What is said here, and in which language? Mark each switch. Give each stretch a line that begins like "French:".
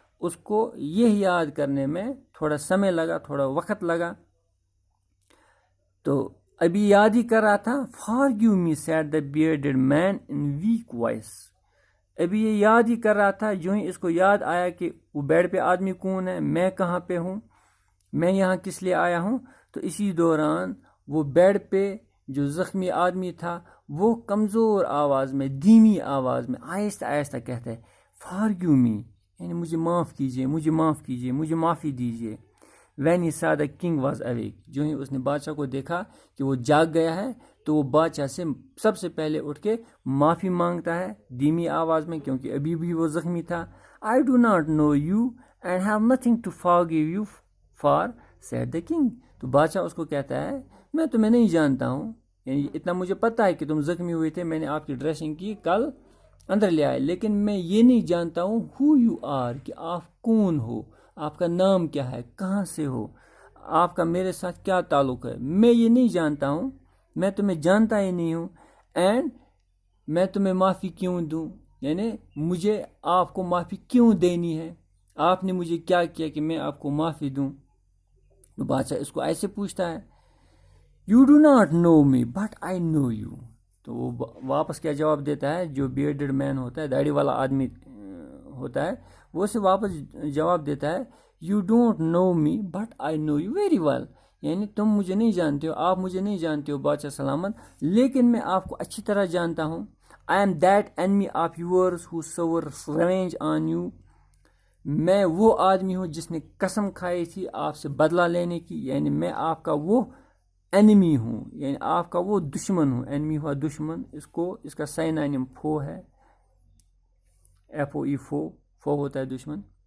Urdu: اس کو یہ یاد کرنے میں تھوڑا سمے لگا، تھوڑا وقت لگا. تو ابھی یاد ہی کر رہا تھا.
English: Forgive me, said the bearded man in weak voice.
Urdu: ابھی یہ یاد ہی کر رہا تھا، جو ہی اس کو یاد آیا کہ وہ بیڈ پہ آدمی کون ہے، میں کہاں پہ ہوں، میں یہاں کس لیے آیا ہوں، تو اسی دوران وہ بیڈ پہ جو زخمی آدمی تھا وہ کمزور آواز میں، دھیمی آواز میں، آہستہ آہستہ کہتا ہے
English: Forgive me،
Urdu: یعنی مجھے معاف کیجیے، مجھے معاف کیجیے، مجھے معافی دیجیے.
English: When he saw the king was awake.
Urdu: جو ہی اس نے بادشاہ کو دیکھا کہ وہ جاگ گیا ہے تو وہ بادشاہ سے سب سے پہلے اٹھ کے معافی مانگتا ہے دھیمی آواز میں، کیونکہ ابھی بھی وہ زخمی تھا.
English: I do not know you and have nothing to forgive you for, said the king.
Urdu: تو بادشاہ اس کو کہتا ہے میں تمہیں نہیں جانتا ہوں، یعنی اتنا مجھے پتہ ہے کہ تم زخمی ہوئے تھے، میں نے آپ کی ڈریسنگ کی، کل اندر لے آئے، لیکن میں یہ نہیں جانتا ہوں
English: who you are،
Urdu: کہ آپ کون ہو، آپ کا نام کیا ہے، کہاں سے ہو، آپ کا میرے ساتھ کیا تعلق ہے، میں یہ نہیں جانتا ہوں، میں تمہیں جانتا ہی نہیں ہوں. اینڈ میں تمہیں معافی کیوں دوں، یعنی مجھے آپ کو معافی کیوں دینی ہے، آپ نے مجھے کیا کیا کہ میں آپ کو معافی دوں. تو بادشاہ اس کو ایسے پوچھتا ہے
English: You do not know me but I know you.
Urdu: تو وہ واپس کیا جواب دیتا ہے، جو بیئرڈڈ مین ہوتا ہے، داڑھی والا آدمی ہوتا ہے، وہ اسے واپس جواب دیتا ہے
English: You don't know me but I know you very well.
Urdu: یعنی تم مجھے نہیں جانتے ہو، آپ مجھے نہیں جانتے ہو بادشاہ سلامت، لیکن میں آپ کو اچھی طرح جانتا ہوں.
English: I am that enemy of yours who swore revenge on you.
Urdu: میں وہ آدمی ہوں جس نے قسم کھائی تھی آپ سے بدلہ لینے کی، یعنی میں آپ کا وہ enemy ہوں، یعنی آپ کا وہ دشمن ہوں. enemy ہوا دشمن، اس کا سائنانیم فو ہے، FOE فو ہوتا ہے دشمن.